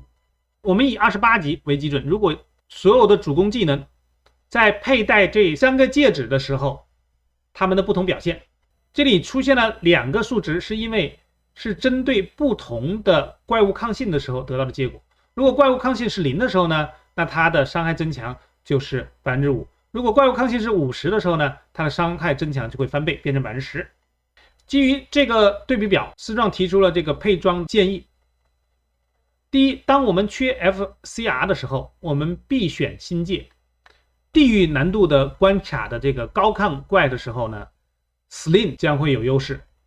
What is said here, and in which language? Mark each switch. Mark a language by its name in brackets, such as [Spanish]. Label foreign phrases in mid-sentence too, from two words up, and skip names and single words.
[Chinese] 我们以28级为基準，如果所有的主攻技能在佩戴這3個戒指的時候，它們的不同表現，這裡出現了2個數值，是因為是針對不同的怪物抗性的時候得到的結果。如果怪物抗性是0的時候呢， 那它的傷害增強就是5%。如果怪物抗性是50的時候呢，它的傷害增強就會翻倍，變成10%。基於這個對比表，思壯提出了這個配裝建議。第一，當我們缺 FCR 的時候，我們必選新界。地獄難度的關卡的這個高抗怪的時候呢 ，Slim 將會有優勢。